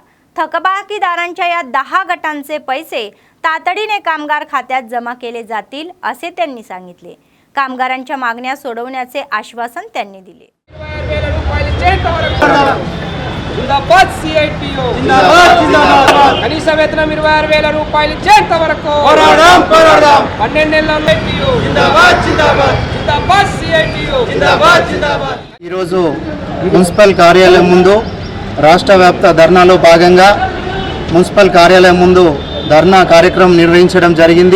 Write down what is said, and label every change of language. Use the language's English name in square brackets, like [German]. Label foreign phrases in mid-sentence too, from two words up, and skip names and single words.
[Marathi] थकबाकीदारांच्या या 10 गटांचे पैसे तातडीने कामगार खात्यात जमा केले जातील असे त्यांनी सांगितले. कामगारांच्या मागण्या सोडवण्याचे आश्वासन त्यांनी दिले. [Telugu] जिंदाबाद CITU जिंदाबाद కనీస వేతనం 26,000 రూపాయలు చేంత వరకు పోరాడదాం 12 నెలల CITU జిందాబాద్ CITU జిందాబాద్. ఈరోజు మున్సిపల్ కార్యాలయం ముందు రాష్ట్ర వ్యాప్త ధర్నాలో భాగంగా మున్సిపల్ కార్యాలయం ముందు ధర్నా కార్యక్రమం నిర్వహించడం జరిగింది.